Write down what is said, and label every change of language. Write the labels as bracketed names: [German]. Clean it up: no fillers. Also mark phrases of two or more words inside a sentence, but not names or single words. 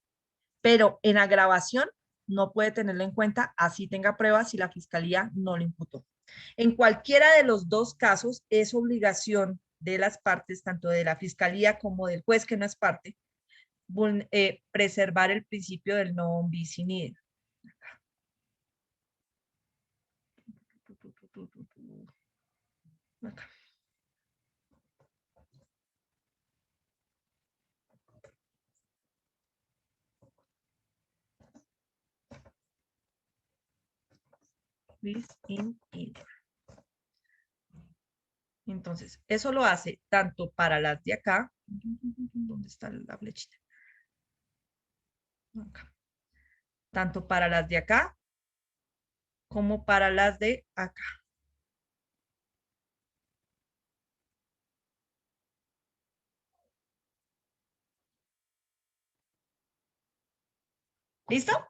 [Spanish] Pero en agravación, no puede tenerlo en cuenta, así tenga prueba si la fiscalía no lo imputó. En cualquiera de los dos casos, es obligación de las partes, tanto de la fiscalía como del juez que no es parte, preservar el principio del [Latin] non bis in idem. [Spanish] Acá. [Latin] Bis in idem. [Spanish] Entonces, eso lo hace tanto para las de acá. ¿Dónde está la flechita? Acá. Tanto para las de acá como para las de acá. ¿Listo?